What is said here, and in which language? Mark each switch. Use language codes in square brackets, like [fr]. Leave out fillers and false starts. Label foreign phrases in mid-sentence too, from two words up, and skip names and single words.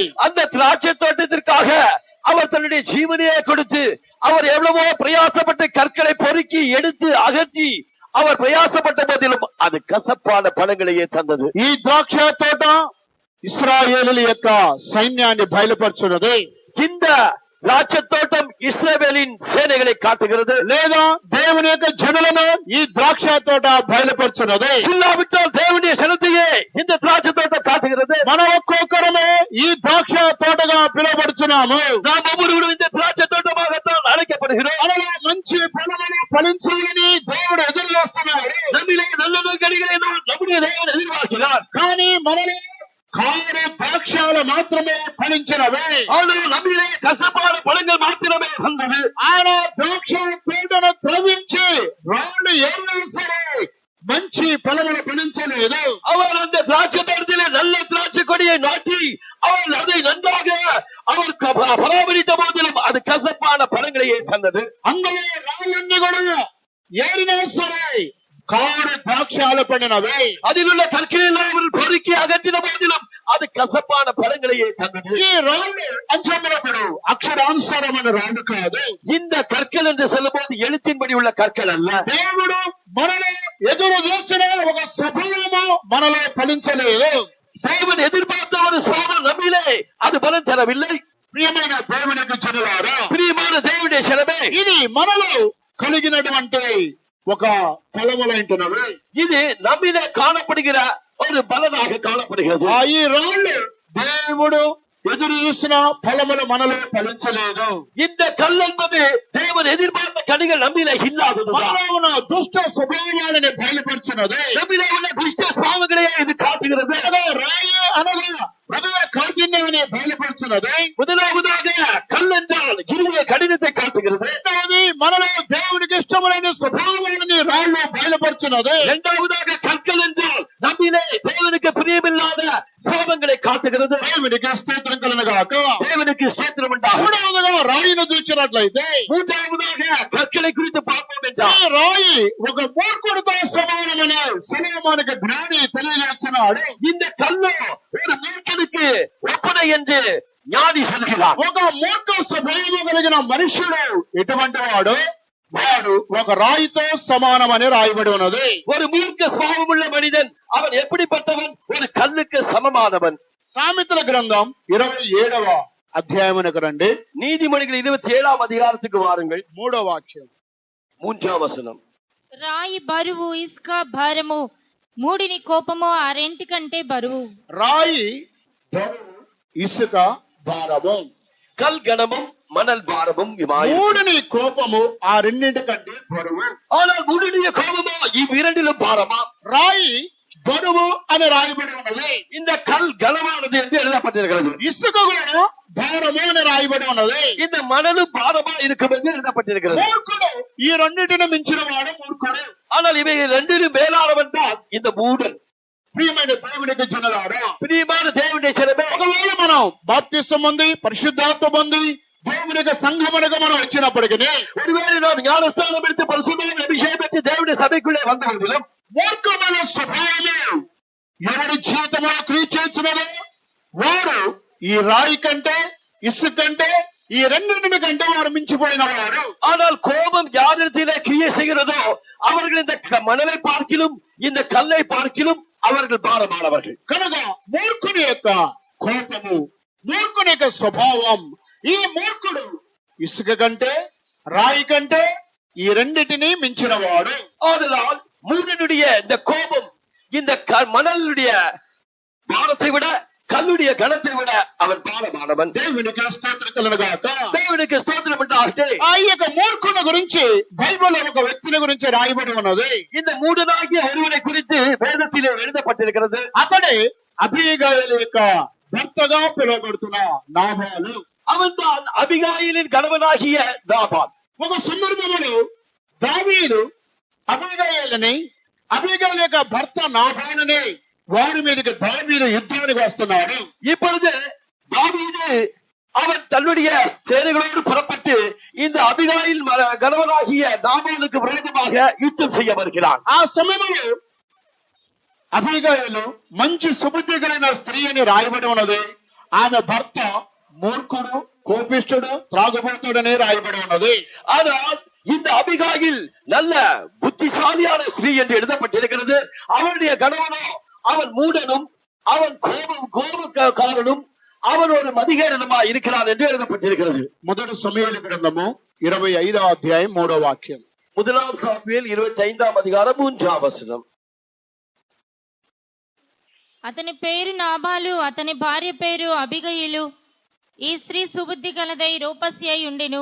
[ta] அந்த திராட்சை தோட்டத்திற்காக அவர் தன்னுடைய ஜீவனையே கொடுத்து அவர் எவ்வளவோ பிரயாசப்பட்டு கற்களை பொறுக்கி எடுத்து அகற்றி அவர் பிரயாசப்பட்ட போதிலும் அது கசப்பான பழங்களையே தந்தது. [te] ఈ ద్రాక్ష తోట ఇశ్రాయేలీయుల యొక్క సైన్యాన్ని బయలుపరుచున్నది. [ta] இந்த திராட்சை தோட்டம் இஸ்ரவேலின் சேனைகளை காட்டுகிறது. [te] లేదా దేవుని యొక్క జనులను ఈ ద్రాక్ష తోట బయలుపరుచున్నది. [ta] இல்லாவிட்டால் தேவனுடைய சனத்தையே இந்த திராட்சை தோட்டம் காட்டுகிறது. [te] మనం ఒక్కొక్కరమే ఈ ద్రాక్ష తోటగా పిలువబడుచున్నాము. [ta] நாம் ஒவ்வொருவரும் இந்த திராட்சை தோட்டமாகத்தான் அழைக்கப்படுகிறோம். [te] మనలో మంచి ఫలములు ఫలించాలని దేవుడు ఎదురు చూస్తున్నాడు. [ta] நம்மிலே நல்ல கனிகளை நம்முடைய தேவன் எதிர்பார்க்கிறார். [te] కానీ మనలో 6 ద్రాక్షాలు మాత్రమే ఫలించినవి. [ta] ஆனால் நம்மிலே கசப்பான பழங்கள் மாத்திரமே வந்தது. [te] ఆయన ద్రాక్ష తోటను త్రవ్వించి రాళ్ళు ఏరినా సరే మంచి ఫలములు ఫలించలేదు. [ta] அவர் அந்த திராட்சை தோட்டத்திலே நல்ல திராட்சை கொடியை நாட்டி அவர் அதை நன்றாக அவர் பராமரித்த போதிலும் அது கசப்பான பழங்களையே தந்தது. [te] అందులో రాళ్ళన్నీ కూడా ఏరినా సరే 6 ద్రాక్షాలు పండినవి. [ta] அதில் உள்ள கற்களை அவர் பொறுக்கி அகற்றின போதிலும் அது கசப்பான பழங்களையே தந்தது. [te] ఈ రాళ్ళు అంచములప్పుడు అక్షరానుసారమైన రాళ్ళు కాదు. [ta] இந்த கற்கள் என்று சொல்லும் போது எழுத்தின்படி உள்ள கற்கள் அல்ல. [te] దేవుడు మనలో ఎదురు చూసిన ఒక స్వభావము మనలో ఫలించలేదు. [ta] தேவன் எதிர்பார்த்த ஒரு சுவாபம் நம்மிலே அது பலன் தரவில்லை. [te] ప్రియమైన దేవునికి జనులారా, [ta] பிரியமான தேவனுடைய சனமே, [te] ఇది మనలో కలిగినటువంటి ఒక ఫలములంటున్నవి. [ta] இது நம்மிலே காணப்படுகிற ஒரு பலனாக காணப்படுகிறது. [te] ఈ రాళ్ళు దేవుడు ఎదురు చూసిన ఫలములు మనలో ఫలించలేదు. [ta] இந்த கல் என்பது தேவன் எதிர்பார்த்த கனிகள் நம்மிலே இல்லாதது. [te] మనలో ఉన్న దుష్ట స్వభావాలను బయలుపరిచినది. [ta] நம்மிலே உள்ள துஷ்ட சுவாபங்களையே இது காட்டுகிறது. [te] రాయి అనగా హృదయ కాఠిన్యాన్ని బయలుపరిచినది. [ta] முதலாவதாக கல் என்றால் இருதய கடினத்தை காட்டுகிறது. [te] రెండవది మనలో దేవునికి ఇష్టమైన స్వభావాన్ని రాళ్ళు బయలుపరిచినది. [ta] இரண்டாவதாக கற்கள் என்றால் நம்மிலே தேவனுக்கு பிரியமில்லாத சுவாபங்களை காட்டுகிறது. [te] దేవునికి స్తోత్రం కలుగుగాక. [ta] தேவனுக்கு ஸ்தோத்திரம் உண்டாகும். [te] మూడవదిగా రాయిని చూసినట్లయితే [ta] மூன்றாவதாக கற்களை குறித்து பார்ப்போம் [te] ఈ [ta] என்றால் [te] రాయి ఒక మూర్ఖుడితో సమానమని సొలొమోనుకు జ్ఞాని తెలియజేస్తున్నాడు. [ta] இந்த கல்லோ ஒரு மூர்க்கனுக்கு ஒப்பனை என்று ஞானி சொல்கிறார். [te] ఒక మూర్ఖ స్వభావం కలిగిన మనుష్యుడు ఎటువంటి వాడు ఒక రాయితో సమానమని రాయబడి ఉన్నది. [ta] ஒரு மூர்க்க சுவாபம் உள்ள மனிதன் அவன் எப்படிப்பட்டவன்? ஒரு கல்லுக்கு சமமானவன். [te] సామెతల గ్రంథం 27వ అధ్యాయమునకు రండి. [ta] நீதிமொழிகள் 27ஆம் அதிகாரத்துக்கு வாருங்கள். [te] 3వ వాక్యం. [ta] 3ஆம் வசனம். [te] రాయి బరువు, ఇసుక భారము, మూడిని కోపము ఆ రెంటి కంటే బరువు. రాయి బరువు, ఇసుక భారము. [ta] கல் கனமும் மணல் பாரமும் இமாய். [te] మూడిని కోపము ఆ రెండింటి కంటే బరువు. [ta] ஆனால் மூடிய கோபமோ இவ்விரண்டிலும் பாரமா? [te] రాయి బరువు అని రాయబడి ఉన్నది. [ta] இந்த கல் கனமானது என்று எழுதப்பட்டிருக்கிறது. [te] ఇసుక కూడా భారము అని రాయబడి ఉన్నది. [ta] இந்த மணலும் பாரமா இருக்கும் என்று எழுதப்பட்டிருக்கிறது. [te] మూర్ఖుడు ఈ రెండింటిని మించిన వాడు మూర్ఖుడు. [ta] ஆனால் இவை ரெண்டிலும் மேலானவன் தான் இந்த மூடன். [te] ప్రియమైన దేవునికి జనులారా, [ta] பிரியமான தேவனுடைய சனமே, [te] ఒకవేళ మనం బాప్తిసం పొంది పరిశుద్ధాత్మ పొంది దేవుని యొక్క సంఘమునకు మనం వచ్చినప్పటికీ [ta] ஒருவேளை நாம் ஞானஸ்தானம் எடுத்து பரிசுத்தமான அபிஷேகம் பெற்று தேவனுடைய சபைக்குள்ளே வந்தவர்களும் [te] మూర్ఖమైన స్వభావము ఎవరి జీవితంలో క్రియ చేస్తున్నదో వారు ఈ రాయి కంటే ఇసుక కంటే ఈ రెండింటిని కంటే వారు మించిపోయిన వారు. [ta] ஆனால் கோபம் யாரிடத்திலே கிரியை செய்கிறதோ அவர்கள் இந்த மணலை பார்க்கிலும் இந்த கல்லை பார்க்கிலும் அவர்கள் பாரமானவர்கள். [te] కనుక మూర్ఖుని యొక్క కోపము, మూర్ఖుని యొక్క స్వభావం, ఈ మూర్ఖుడు ఇసుక కంటే రాయి కంటే ఈ రెండింటినీ మించిన వాడు. [ta] ஆதலால் மூடனுடைய இந்த கோபம் இந்த மணலுடைய பாரத்தை விட கல்லுடைய கணத்தை விட அவன் பாரமானவன். [te] దేవునికి స్తోత్రం కలుగుగాక. దేవునికి స్తోత్రం ఉండాలి. ఆ యొక్క మూర్ఖుని గురించి బైబిల్ ఒక వ్యక్తిని గురించి రాయబడి ఉన్నది. [ta] இந்த மூடனாகிய ஒருவனை குறித்து வேதத்திலே எழுதப்பட்டிருக்கிறது. [te] అతడే అబీగయలు యొక్క భర్తగా పిలువబడుతున్న నాబాలు. [ta] அவன் தான் அபிகாயிலின் கணவனாகிய நாபால். [te] ఒక సందర్భంలో దావీదు అబీగయలని అబీగయల యొక్క భర్త నాబాలుని వారి మీదకి దావీదు యుద్ధానికి వస్తున్నాడు. [ta] இப்பொழுது தாவீது அவன் தன்னுடைய சேனைகளோடு புறப்பட்டு இந்த அபிகாயில் கணவனாகிய நாபாலுக்கு விரோதமாக யுத்தம் செய்ய வருகிறான். [te] ఆ సమయంలో అబీగయలు మంచి సుబుద్ధి కలిగిన స్త్రీ అని రాయబడి ఉన్నది. ఆమె భర్త మూర్ఖుడు, కోపిష్ఠుడు, త్రాగుబోతుడని రాయబడి ఉన్నది. [ta] ஆனால் இந்த அபிகாயில் நல்ல புத்திசாலியான ஸ்திரீ என்று எழுதப்பட்டிருக்கிறது. அவனுடைய கணவனோ அவன் மூடனும், அவன் கோபக்காரனும், அவன் ஒரு மதிகேரனுமா இருக்கிறான் என்று எழுதப்பட்டிருக்கிறது. [te] మొదటి సమూయేలు గ్రంథము 25వ అధ్యాయం 3వ వాక్యం. [ta] முதலாம் சாமுவேல் 25ஆம் அதிகாரம் 3ஆம் வசனம். [te] అతని పేరు నాబాలు, అతని భార్య పేరు అబిగయిలు. ఈ స్త్రీ సుబుద్ధి గలదై రూపసి అయి ఉండెను.